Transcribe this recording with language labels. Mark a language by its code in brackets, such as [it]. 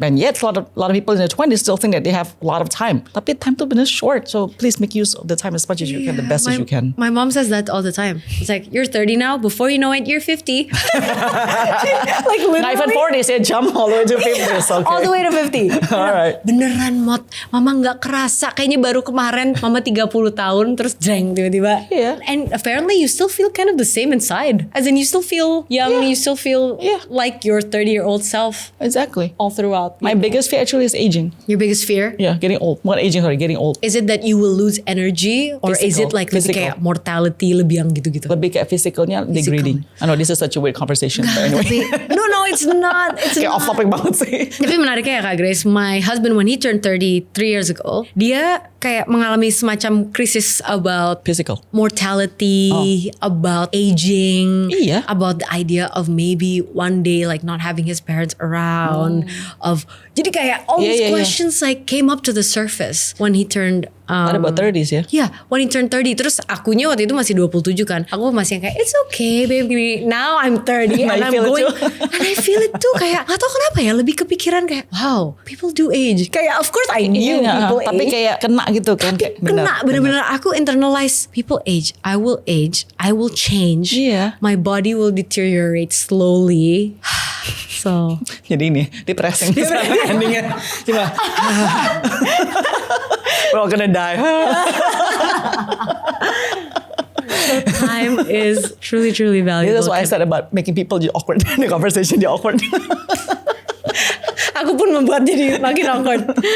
[en] And yet a lot of people in their 20s still think that they have a lot of time. [id] Tapi [en] time [id] tuh bener [en] short, so please make use of the time as much as you can, the best as you can. My mom says that all the time. It's like, you're 30 now, before you know it, you're 50. Like literally. Not even 40, say jump all the way to 50. Okay. All the way to 50. All right. [id] Beneran Mot, mama gak kerasa. Kayaknya baru kemarin mama 30 tahun terus jreng tiba-tiba. [en] Yeah. And apparently you still feel kind of the same inside. As in you still feel young, you still feel like your 30-year-old self. Exactly. All throughout. My biggest fear actually is aging. Your biggest fear? Yeah, getting old. Not aging, sorry, getting old. Is it that you will lose energy? Or is it like [id] lebih kayak [en] mortality, [id] lebih yang gitu-gitu? Lebih kayak physicalnya degrading. [en] I know this is such a weird conversation, but anyway. No, it's not. It's [id] Kayak off topic banget sih. Tapi menariknya ya Kak Grace, [en] my husband when he turned 33 years ago, [id] dia kayak mengalami semacam krisis about [en] Physical. mortality, about aging, [id] Iya. [en] about the idea of maybe one day like not having his parents around, of [id] jadi kayak [en] all these questions like came up to the surface when he turned [id] Ada about 30s ya? [en] yeah, when he turned 30. [id] Terus akunya waktu itu masih 27 kan. Aku masih yang kayak, [en] it's okay babe. Now I'm 30 Now and I'm feel it going. too. And I feel it too. [id] Kayak, gak tau kenapa ya. Lebih kepikiran kayak, [en] wow, people do age. [id] Kayak, [en] of course I knew people age. [id] Tapi kayak kena gitu kan. Tapi kena, bener-bener aku internalize. [en] People age, I will change. [id] Iya. [en] My body will deteriorate slowly. So [id] Jadi ini, depressing. Endingnya. Cuma. [en] We're all gonna die. time is truly valuable. That's what I said about making people awkward. The conversation awkward. [id] Aku pun membuat jadi makin awkward.